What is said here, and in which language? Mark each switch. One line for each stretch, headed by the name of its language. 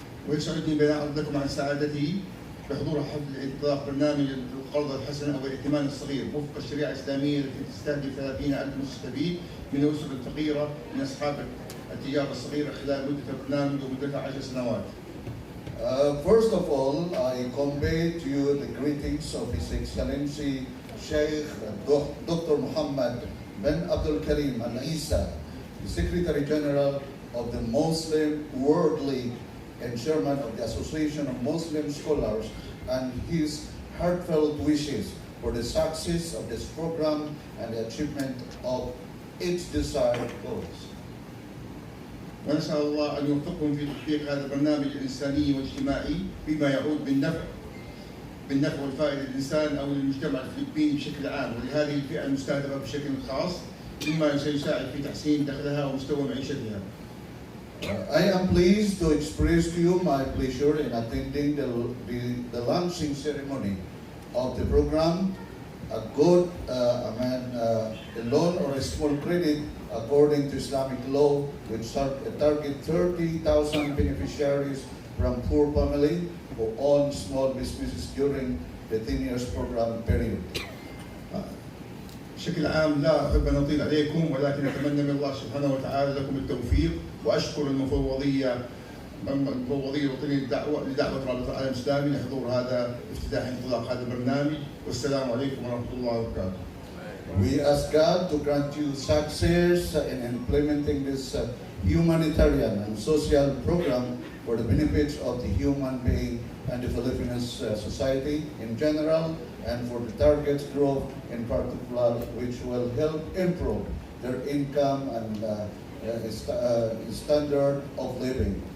Arabic: ويسعدني بين حضرتكم عن سعادتي بحضور حفل إطلاق برنامج القرض الحسن أو الائتمان الصغير وفق الشريعة الإسلامية التي تستهدف 30,000 مستفيد من الأسر الفقيرة من أصحاب التجارة الصغيرة خلال مدة البرنامج ومدتها 10 سنوات.
English: First of all, I convey to you the greetings of His Excellency Sheikh Dr. Muhammad bin Abdul Karim Al-Isa, the Secretary General of the Muslim World League and Chairman of the Association of Muslim Scholars, and his heartfelt wishes for the success of this program and the achievement of its desired goals.
Arabic: ونسأل الله أن يوفقهم في تحقيق هذا البرنامج الإنساني والاجتماعي بما يعود بالنفع والفائدة للإنسان أو للمجتمع الفلبيني بشكل عام ولهذه الفئة المستهدفة بشكل خاص، مما سيساعد في تحسين دخلها ومستوى معيشتها.
English: I am pleased to express to you my pleasure in attending the launching ceremony of the program, a good a loan or a small credit according to Islamic law, which target 30,000 beneficiaries from poor family who own small businesses during the 10 years program period.
Arabic: بشكل عام لا أحب أن أطيل عليكم، ولكن أتمنى من الله سبحانه وتعالى لكم التوفيق، وأشكر المفوضية الوطنية لدعوة رابطة العالم الإسلامي لحضور هذا افتتاح انطلاق هذا البرنامج، والسلام عليكم ورحمة الله وبركاته.
English: We ask God to grant you success in implementing this humanitarian and social program for the benefits of the human being and the Filipino society in general, and for the target group in particular, which will help improve their income and standard of living.